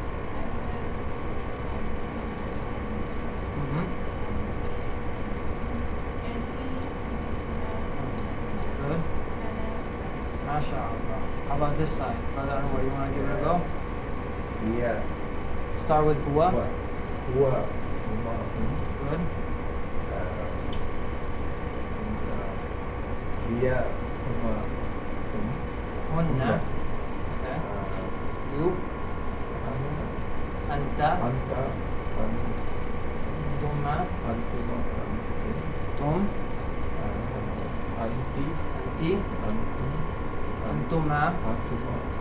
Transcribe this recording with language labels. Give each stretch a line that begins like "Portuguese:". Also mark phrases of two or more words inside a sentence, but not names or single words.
English: Mm-hmm. Good. MashaAllah. How about this side? Brother Anwar, you want to give it a go? Yeah. Start with huwa.
Arabic: Huwa. Huma.
English: Good.
Arabic: Hiya. Huma. Hunna. Okay.
English: You.
Arabic: Anta. Anta. Tuma. Antuma. Tum. Anti. Anti. Antum. Antuma. Antuma.